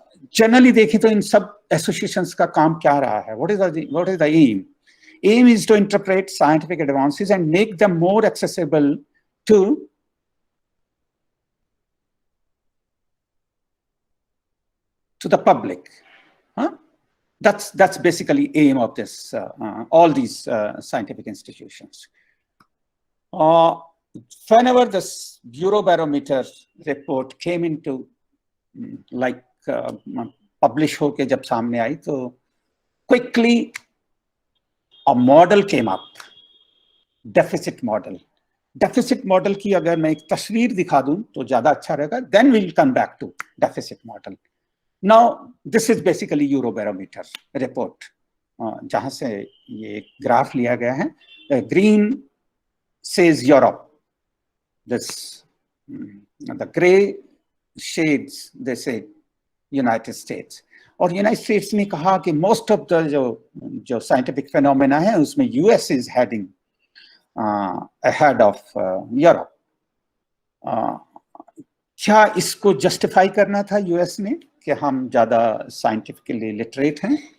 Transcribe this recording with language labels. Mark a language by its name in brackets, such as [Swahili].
[Hindi] Generally देखें तो इन सब एसोसिएशंस का काम क्या रहा है? [English] What is the aim? Aim is to interpret scientific advances and make them more accessible to the public. That's basically aim of this all these scientific institutions. Whenever this Eurobarometer report came into like publish [Hindi] होके जब सामने आई, तो [English] quickly a model came up, deficit model. [Hindi] Deficit model की अगर मैं एक तस्वीर दिखा दूं तो ज्यादा अच्छा रहेगा. [English] Then we'll come back to deficit model. Now this is basically Eurobarometer report, [Hindi] जहां से ये ग्राफ लिया गया है. [English] Green says Europe, this the gray shades they say United States. [Hindi] और यूनाइटेड स्टेट्स ने कहा कि [English] most of the [Hindi] जो साइंटिफिक फेनोमेना है उसमें [English] US is heading ahead of Europe. [Hindi] क्या इसको जस्टिफाई करना था यूएस ने कि हम ज्यादा साइंटिफिकली लिटरेट हैं?